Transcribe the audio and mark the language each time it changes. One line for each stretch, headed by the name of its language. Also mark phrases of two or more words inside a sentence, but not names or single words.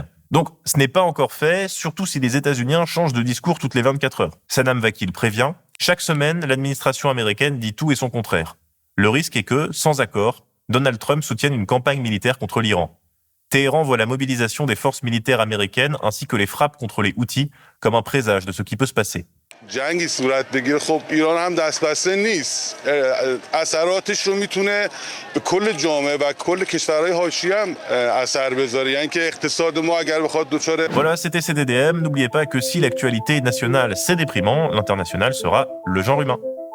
French: Donc, ce n'est pas encore fait, surtout si les États-Unis changent de discours toutes les 24 heures. Sanam Vakil prévient, chaque semaine, l'administration américaine dit tout et son contraire. Le risque est que, sans accord, Donald Trump soutienne une campagne militaire contre l'Iran. Téhéran voit la mobilisation des forces militaires américaines ainsi que les frappes contre les Houthis comme un présage de ce qui peut se passer.
Persian: جنگی صورت بگیره خب ایران هم دست بسته نیست اثراتش رو میتونه به کل جامعه و کل کشورهای حاشیه هم اثر بذاره یعنی که اقتصاد ما اگر بخواد دچار
French: Voilà, c'était CDDM. N'oubliez pas que si l'actualité nationale c'est déprimant, l'international sera le genre humain.